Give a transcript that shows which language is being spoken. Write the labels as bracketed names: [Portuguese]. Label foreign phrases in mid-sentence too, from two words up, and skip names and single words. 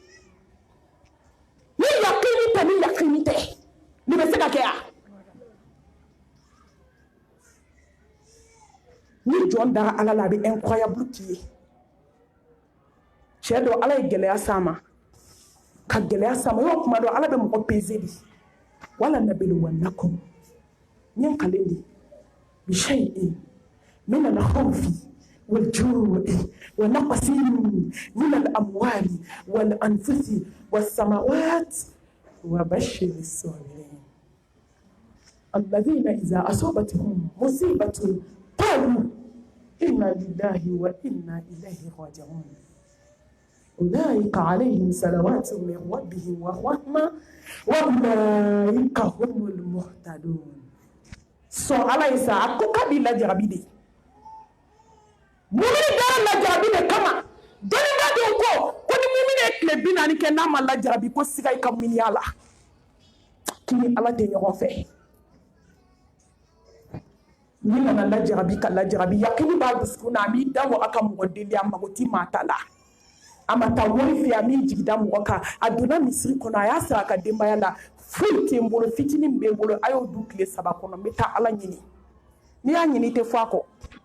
[Bambara] ni bɛ se ka kɛ a ni jɔn dara Ala la a bɛ incroyable k'i ye cɛ dɔ Ala ye gɛlɛya s'a ma ka gɛlɛya s'a ma yɔrɔ kuma dɔ Ala bɛ mɔgɔ peser de wala nabluwannakum ɲɛ kalen de [Arabic] بشيء من الخوف والجوع ونقص من الأموال والأنفس والثمرات وبشر الصابرين الذين إذا أصابتهم مصيبة قالوا إنا لله وإنا إليه راجعون أولئك عليهم صلوات من ربهم ورحمة وأولئك هم المهتدون [Bambara] sɔn Ala ye sa a ko k'a b'i lajarabi de mumini dara lajarabi de kama dɔnniba dɔw ko ni mumini ye tile 40 kɛ n'a ma lajarabi ko siga i ka miniya la k'i ni Ala tɛ ɲɔgɔn fɛ ni nana lajarabi ka lajarabi yakini b'a dusukun na a b'i da waga ka mɔgɔ deli a mago ti maa ta la a ma taa wari fɛ a m'i jigida mɔgɔ kan a donna misiri kɔnɔ a y'a sara a ka denbaya la foyi tɛ n bolo fitinin bɛ n bolo a y'o dun tile 3 kɔnɔ n bɛ taa Ala ɲini n'i y'a ɲini i tɛ fɔ a kɔ